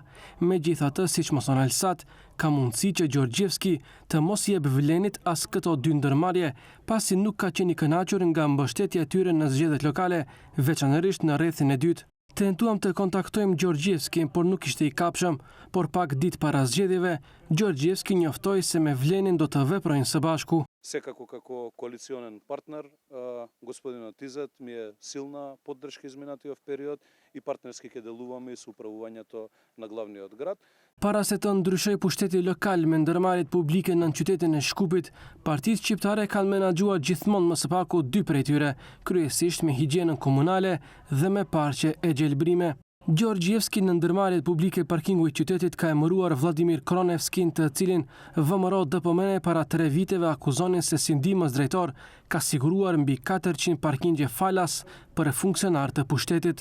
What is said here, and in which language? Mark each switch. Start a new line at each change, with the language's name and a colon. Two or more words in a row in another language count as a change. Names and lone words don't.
Albanian: Megjithatë, siç mëson Alsat, ka mundësi që Gjorgjevski të mos i jep Vlenit as këto dy ndërmarrje, pasi nuk ka qenë i kënaqur nga mbështetja e tyre në zgjedhjet lokale, veçanërisht në rrethin e dytë. Tentuam të kontaktojmë Gjorgjevskin, por nuk ishte i kapshëm, por pak ditë para zgjedhjeve, Gjorgjevski njoftoi se me Vlenin do të veprojnë së bashku.
Macedonian: Секако како коалиционен партнер, господинот Тизет ми е силна поддршка изминатиот период и партнерски ќе делуваме и со управувањето на главниот град.
Albanian: Para se të ndryshoj pushteti lokal me ndërmarrjet publike në qytetin e Shkupit, partitë shqiptare kanë menaxhuar gjithmonë më së paku dy prej tyre, kryesisht me higjienën komunale dhe me parqe e Gjelbrime. Gjorgjevski në ndërmarrjet publike parkingu i qytetit ka emëruar Vladimir Kronevskin, të cilin VMRO DPMN para 3 viteve akuzonin se si ndihmës drejtor ka siguruar mbi 400 parkingje falas për funksionar të pushtetit.